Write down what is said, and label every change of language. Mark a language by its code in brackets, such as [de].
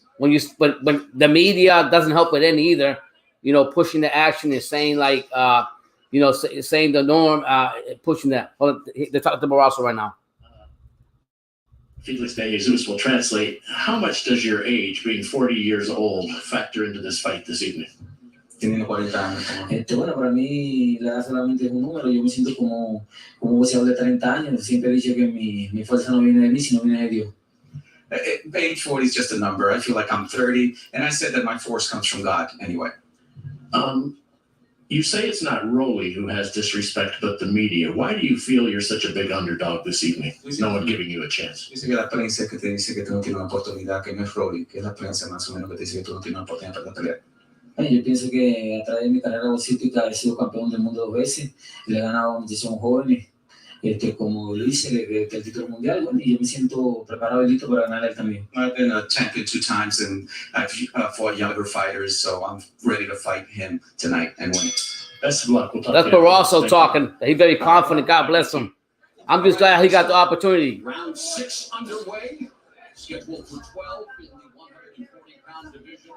[en] When the media doesn't help it in either, you know, pushing the action and saying like, you know, saying the norm, pushing that. Hold on, they're talking to Barroso right now. Felix de Jesus will translate. How much does your age, being 40 years old, factor into this fight this evening? [es] Teniendo 40 años. Bueno, para mí la edad solamente es un número. Yo me siento como boxeador de 30 años. Siempre he dicho que mi fuerza no viene de mí, sino viene de Dios. [en] Age 40 is just a number. I feel like I'm 30, and I said that my force comes from God anyway. You say it's not Rolly who has disrespect, but the media. Why do you feel you're such a big underdog this evening? No one giving you a chance. [es] Dice que la prensa que te dice que tú no tienes una oportunidad, que no es Rolly, que es la prensa más o menos que te dice que tú no tienes una oportunidad para pelear. Yo pienso que a través de mi carrera boxística he sido campeón del mundo 2 veces. Le he ganado a muchísimos jóvenes, como lo hice, que el título mundial. Bueno, y yo me siento preparado y listo para ganar él también. [en] I've been a champion 2 times, and I've fought younger fighters, so I'm ready to fight him tonight and win it. Best of luck. We'll talk That's Barroso talking. He's very confident. God bless him. I'm just glad he got the opportunity. Round 6 underway. Scheduled for 12 in the 140-pound division.